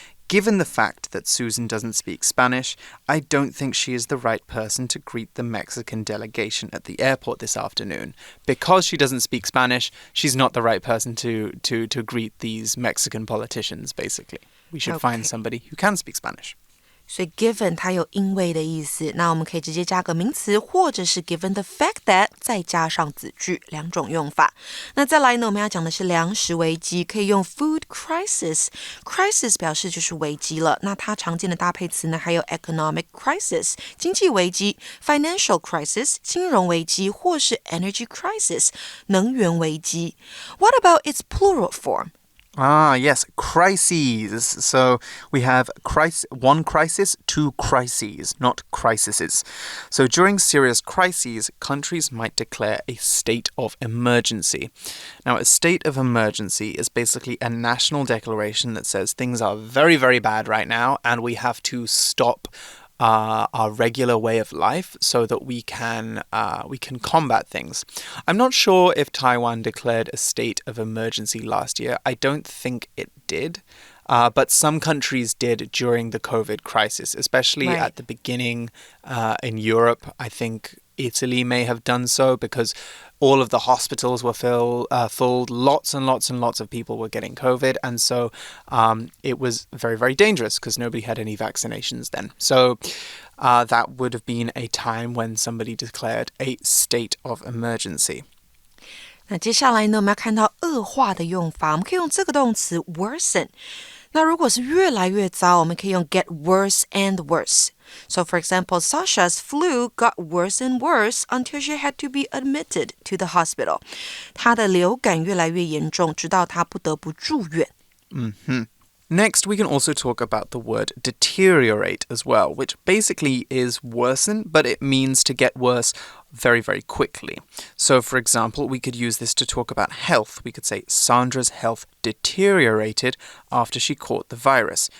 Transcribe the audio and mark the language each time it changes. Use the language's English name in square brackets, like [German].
[English] Given the fact that Susan doesn't speak Spanish, I don't think she is the right person to greet the Mexican delegation at the airport this afternoon. Because she doesn't speak Spanish, she's not the right person to greet these Mexican politicians, basically. We should find somebody who can speak Spanish. [Chinese] 所以 given 它有因为的意思，那我们可以直接加个名词，或者是 [English] given the fact that [Chinese] 再加上子句，两种用法。那再来呢，我们要讲的是粮食危机，可以用 food crisis。crisis 表示就是危机了，那它常见的搭配词呢，还有 economic crisis 经济危机、financial crisis 金融危机，或是 energy crisis 能源危机。 [English] What about its plural form? Yes, crises. So we have one crisis, two crises, not crises. So during serious crises, countries might declare a state of emergency. Now, a state of emergency is basically a national declaration that says things are very, very bad right now, and we have to stop our regular way of life so that we can combat things. I'm not sure if Taiwan declared a state of emergency last year. I don't think it did. But some countries did during the COVID crisis, especially at the beginning in Europe. I think Italy may have done so because all of the hospitals were full. Lots and lots and lots of people were getting COVID. And so it was very, very dangerous because nobody had any vaccinations then. So that would have been a time when somebody declared a state of emergency. [Chinese] 那接下来呢，我们要看到恶化的用法，我们可以用这个动词 worsen。那如果是越来越糟，我们可以用 [English] get worse and worse. So for example, Sasha's flu got worse and worse until she had to be admitted to the hospital. [Chinese] 她的流感越来越严重，直到她不得不住院。 [English] Next, we can also talk about the word deteriorate as well, which basically is worsen, but it means to get worse very, very quickly. So, for example, we could use this to talk about health. We could say Sandra's health deteriorated after she caught the virus.